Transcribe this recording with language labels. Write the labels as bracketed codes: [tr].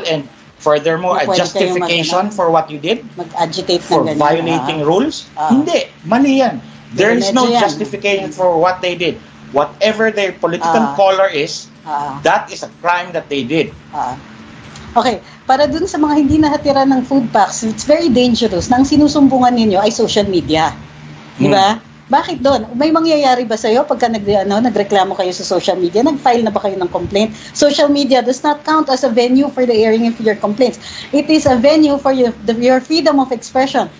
[en] And furthermore, a justification for what you did? [tl] Mag-agitate [en] for violating rules? [tl] Hindi, mali yan. [en] There is no justification for what they did. Whatever their political color is, that is a crime that they did. [tl] Okay, para dun sa mga hindi nahatiran ng food packs, [en] it's very dangerous [tl] na ang sinusumbungan ninyo ay social media. Di ba? Bakit doon? May mangyayari ba sa'yo pagka nagreklamo kayo sa social media? Nag-file na ba kayo ng complaint? [en] Social media does not count as a venue for the airing of your complaints. It is a venue for your freedom of expression.